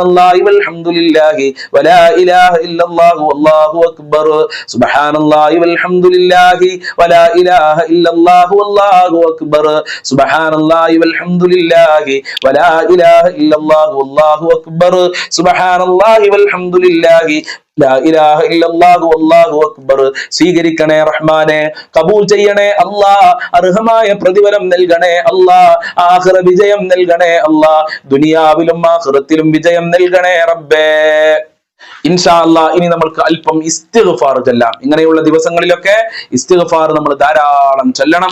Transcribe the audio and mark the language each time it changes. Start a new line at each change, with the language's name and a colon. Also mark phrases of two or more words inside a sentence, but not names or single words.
Arabic: الله والحمد لله ولا إله إلا الله والله أكبر سبحان الله والحمد لله ولا إله إلا الله والله أكبر سبحان الله والحمد لله ولا إله إلا الله والله أكبر سبحان الله والحمد لله لا إله إلا الله والله أكبر
Malayalam: സ്വീകരിക്കണേ റഹ്മാനെ, കബൂൽ ചെയ്യണേ അല്ലാ, അർഹമായ പ്രതിഫലം നൽകണേ അല്ലാ, ആഖിറ വിജയം നൽകണേ അല്ലാ, ദുനിയാവിലും ആഖിറത്തിലും വിജയം നൽകണേ റബ്ബേ.
Arabic: إن شاء الله
Malayalam: ഇനി നമ്മൾക്ക് അല്പം ഇസ്തിഗ്ഫാർ ചൊല്ലാം. ഇങ്ങനെയുള്ള ദിവസങ്ങളിലൊക്കെ ഇസ്തിഗ്ഫാർ നമ്മൾ ധാരാളം ചൊല്ലണം.